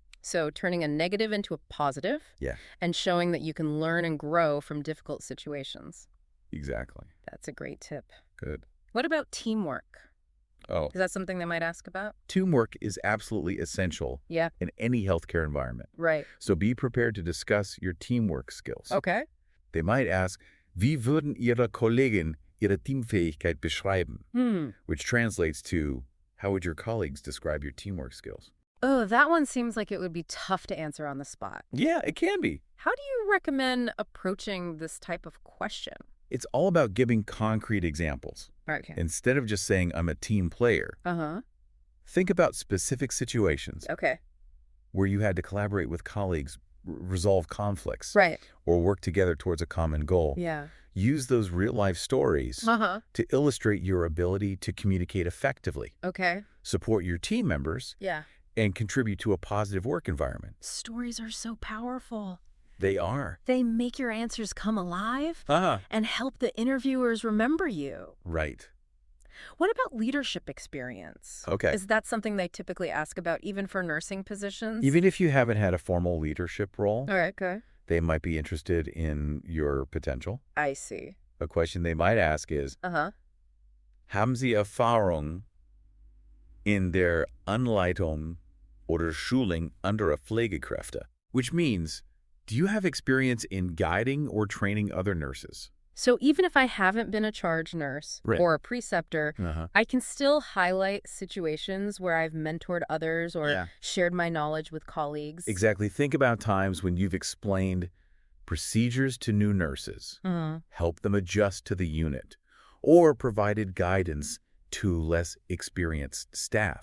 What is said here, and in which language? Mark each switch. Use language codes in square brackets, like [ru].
[en] So turning a negative into a positive and showing that you can learn and grow from difficult situations. Exactly. That's a great tip. Good. What about teamwork? Oh. Is that something they might ask about? Teamwork is absolutely essential in any healthcare environment. Right. So be prepared to discuss your teamwork skills. Okay. They might ask, [de] wie würden Ihre Kollegen Ihre Teamfähigkeit beschreiben? [en] Which translates to, how would your colleagues describe your teamwork skills? Oh, that one seems like it would be tough to answer on the spot. Yeah, it can be. How do you recommend approaching this type of question? It's all about giving concrete examples. Okay. Instead of just saying, I'm a team player, think about specific situations where you had to collaborate with colleagues, resolve conflicts, or work together towards a common goal. Yeah. Use those real-life stories to illustrate your ability to communicate effectively. Okay. Support your team members and contribute to a positive work environment. Stories are so powerful. They are. They make your answers come alive and help the interviewers remember you. Right. What about leadership experience? Okay. Is that something they typically ask about even for nursing positions? Even if you haven't had a formal leadership role, All right, okay. they might be interested in your potential. I see. A question they might ask is, [de] haben Sie Erfahrung in der Anleitung oder Schulung anderer Pflegekräfte? [en] Which means, do you have experience in guiding or training other nurses? So even if I haven't been a charge nurse or a preceptor, I can still highlight situations where I've mentored others or shared my knowledge with colleagues. Exactly. Think about times when you've explained procedures to new nurses, helped them adjust to the unit, or provided guidance to less experienced staff.